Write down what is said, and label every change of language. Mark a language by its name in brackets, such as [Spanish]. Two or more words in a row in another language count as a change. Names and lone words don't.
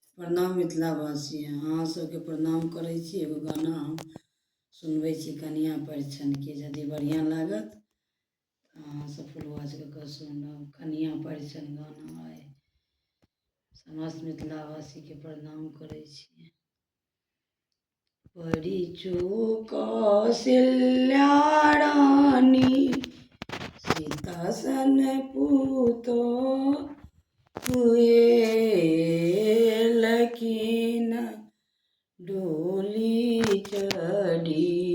[Maithili] प्रणाम मिथिलावासी, अहाँ सबके प्रणाम करै छी। एगो गाना हम सुनबै छी कनिया परिछनके, यदि बढ़िआँ लागत तऽ अहाँ सब फुल आवाज कऽ कऽ सुनब। कनिया परिछन गाना अइ। समस्त मिथिलावासीके प्रणाम करै छी। परिछू कौशल्या रानी, सीता सन पूतो हुए लकीन डोली चढ़ी,